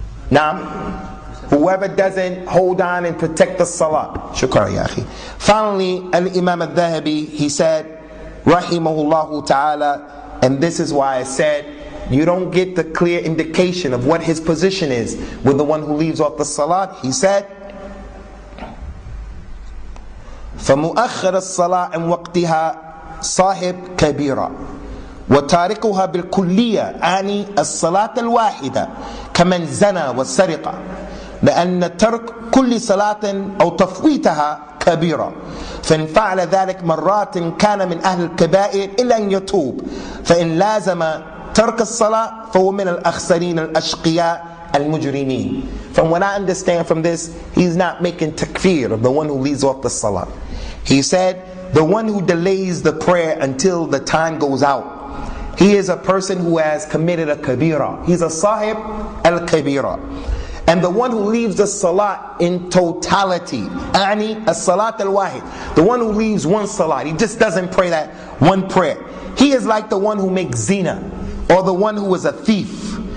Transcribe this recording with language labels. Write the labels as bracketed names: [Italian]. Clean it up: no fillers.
[English] Now, whoever doesn't hold on and protect the salah. [Arabic] Shukran ya akhi. [English] Finally, al-Imam al-Dhahabi, he said, rahimahullah ta'ala, and this is why I said, you don't get the clear indication of what his position is with the one who leaves off the salah. He said, [Arabic] فَمُؤَخَّرَ الصَّلَاةِ عَنْ وَقْتِهَا صَاحِبْ كَبِيرًا وتاركها بالكلية أعني الصلاة الواحدة كمن زنى والسرقة لأن ترك كل صلاة أو تفويتها كبيرة فإن فعل ذلك مرات كان من أهل الكبائر إلا أن يتوب فإن لازم ترك الصلاة فهو من الأخسرين الأشقياء المجرمين. [English] From what I understand from this, he's not making takfir of the one who leaves off the salah. He said the one who delays the prayer until the time goes out, he is a person who has committed a kabira. He's a sahib al-kabira. And the one who leaves the salat in totality, [Arabic] ani as-salat al-wahid, [English] the one who leaves one salat, he just doesn't pray that one prayer, he is like the one who makes zina, or the one who is a thief.